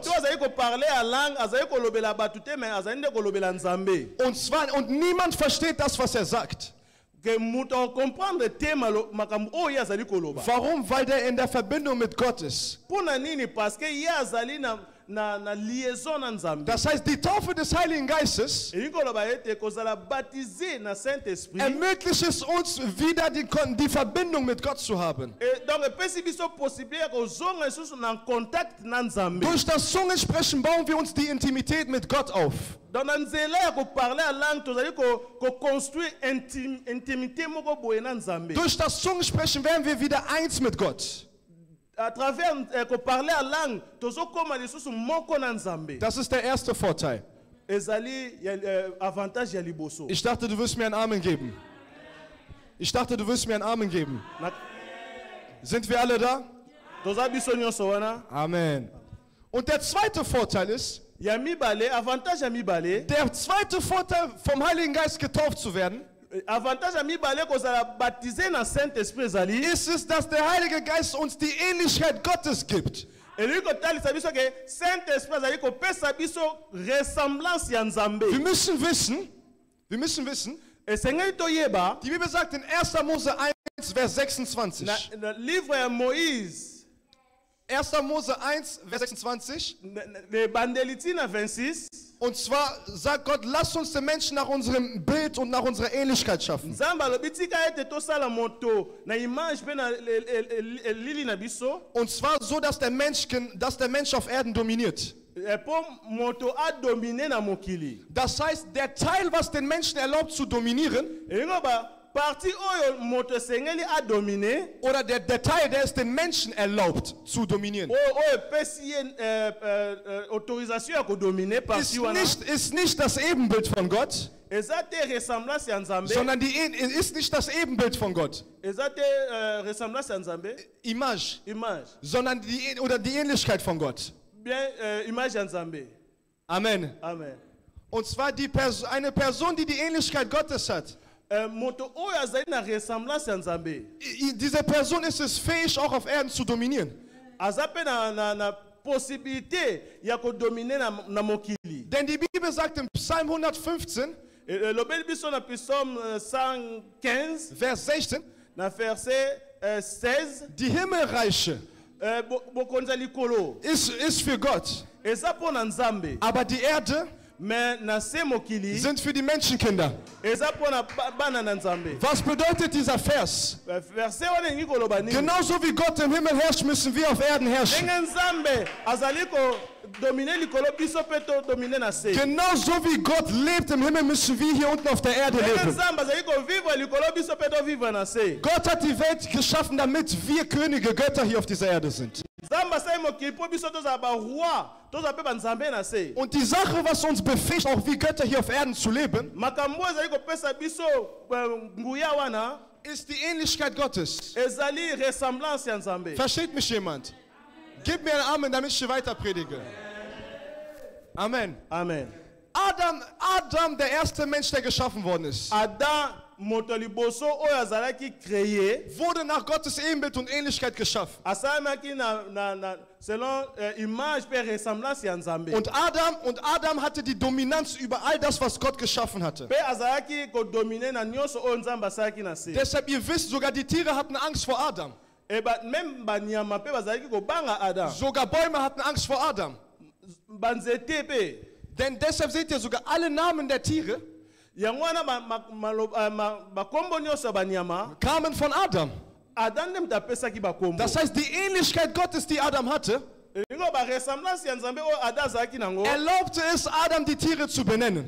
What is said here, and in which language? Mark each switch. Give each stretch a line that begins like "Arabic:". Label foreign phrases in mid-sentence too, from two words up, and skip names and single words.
Lingala: Moto azali ko
French: parler à langue,
Lingala: azali kolobela batu te mais azali nde kolobela Nzambe.
German: Und niemand versteht das, was er sagt.
Lingala: Que moto comprendre te makambo oyo azali koloba.
German: Warum? Weil der in der Verbindung mit Gott ist.
Lingala: Pona nini
French: parce que
Lingala: ye azali na liaison na Nzambe.
German: Das heißt, die Taufe des Heiligen Geistes
Lingala: Elikoloba ete kozala baptisé na Saint-Esprit.
German: ermöglicht es uns, wieder die Verbindung mit Gott zu haben.
French: Et donc
Lingala: epesi biso possibilité ya kozonga lisusu na contact na Nzambe.
German: Durch das Zungensprechen bauen wir uns die Intimität mit Gott auf.
Lingala: Dans na nzela ya
French: koparler à langue
Lingala: tozali construire intimité moko boye na Nzambe.
German: Durch das Zungensprechen werden wir wieder eins mit Gott.
French: À travers parler à langue
Lingala: tozokoma lisusu moko na Nzambe.
German: Das ist der erste Vorteil.
Lingala: Ezali avantage ya liboso.
German: Ich dachte, du wirst mir einen Amen geben. Ich dachte, du wirst mir einen Amen geben. Sind wir alle da?
Lingala: Toza biso nyonso wana. Amen.
German: Und der zweite Vorteil ist,
Lingala: Ya mibale, avantage ya mibale.
German: der zweite Vorteil, vom Heiligen Geist getauft zu werden,
Lingala: Avantage ya mibale kozala baptisé na Saint-Esprit ezali.
German: ist es, dass der Heilige Geist uns die Ähnlichkeit Gottes gibt.
Lingala: Elingi kotalisa biso ke Saint-Esprit azali kopesa biso ressemblance ya Nzambe.
German: Wir müssen wissen,
Lingala: Esengeli toyeba
German: die Bibel sagt in 1. Mose 1, Vers 26.
Lingala: na livre ya Moïse
German: 1. Mose 1, Vers 26.
Lingala: le bandeli ntina 26.
German: Und zwar sagt Gott, lasst uns den Menschen nach unserem Bild und nach unserer Ähnlichkeit schaffen.
Lingala: Nzambe alobi tika ete tosala moto na image mpe na elili na biso
German: Und zwar so, dass der Mensch auf Erden dominiert.
Lingala: mpo moto adomine na mokili.
German: Das heißt, der Teil, was den Menschen erlaubt zu dominieren,
Lingala: Elingo ba parti oyo moto esengeli adomine
German: oder der Teil, der es den Menschen erlaubt zu dominieren,
Lingala: oyo epesi ye autorisation ya kodomine parti wana
German: ist nicht das Ebenbild von Gott,
Lingala: eza te ressemblance ya Nzambe,
German: sondern ist nicht das Ebenbild von Gott,
Lingala: eza te ressemblance ya Nzambe, Image, image
German: sondern die Ähnlichkeit von Gott.
Lingala: bien image ya Nzambe. Amen. Amen.
German: Und zwar eine Person, die die Ähnlichkeit Gottes hat.
Lingala: Moto oyo azali na ressemblance ya Nzambe
German: Diese Person ist es fähig, auch auf Erden zu dominieren.
Lingala: aza mpe na possibilité ya kodomine na mokili.
German: Denn die Bibel sagt im Psalm 115,
Lingala: Lobeli biso na psaume 115
German: Vers 16,
Lingala: na verset 16
German: die Himmelreiche
Lingala: bokonzi ya likolo
German: ist für Gott,
Lingala: eza mpo na Nzambe,
German: aber die Erde
Lingala: mais na se mokili
German: sind für die Menschenkinder.
Lingala: eza mpo na bana na Nzambe.
German: Was bedeutet dieser Vers?
Lingala: Verset wana elingi koloba nini?
German: Genauso wie Gott im Himmel herrscht, müssen wir auf Erden herrschen.
Lingala: Ndenge Nzambe azali kodomine likolo biso mpe todomine na se.
German: Genauso wie Gott lebt im Himmel, müssen wir hier unten auf der Erde
Lingala: Ndenge
German: leben.
Lingala: Nzambe azali kovivre likolo biso mpe tovivre na se.
German: Gott hat die Welt geschaffen, damit wir Könige, Götter hier auf dieser Erde sind.
Lingala: Nzambe asali mokili mpo biso tozala baroi, tozala mpe banzambe na se.
German: Und die Sache, was uns befähigt, auch wie Götter hier auf Erden zu leben,
Lingala: Makambo ezali kopesa biso nguya wana
German: ist die Ähnlichkeit Gottes.
Lingala: ezali ressemblance ya Nzambe.
German: Versteht mich jemand? Gib mir einen Amen, damit ich hier weiter predige. Amen. Amen. Adam, der erste Mensch, der geschaffen worden ist.
Lingala: Adam moto liboso oyo azalaki créé
German: wurde nach Gottes Ebenbild und Ähnlichkeit geschaffen.
Lingala: asalemaki
French: selon image
Lingala: pe ressemblance ya Nzambe.
German: Und Adam hatte die Dominanz über all das, was Gott geschaffen hatte.
Lingala: Pe azalaki ko dominer na nyonso oyo Nzambe asalaki na se.
German: Deshalb, ihr wisst, sogar die Tiere hatten Angst vor Adam.
Lingala: Même banyama pe bazalaki ko banga Adam.
German: Sogar Bäume hatten Angst vor Adam.
Lingala: Banzete pe.
German: Denn deshalb seht ihr, sogar alle Namen der Tiere kamen von Adam. Das heißt, die Ähnlichkeit Gottes, die Adam hatte, erlaubte es Adam, die Tiere zu benennen.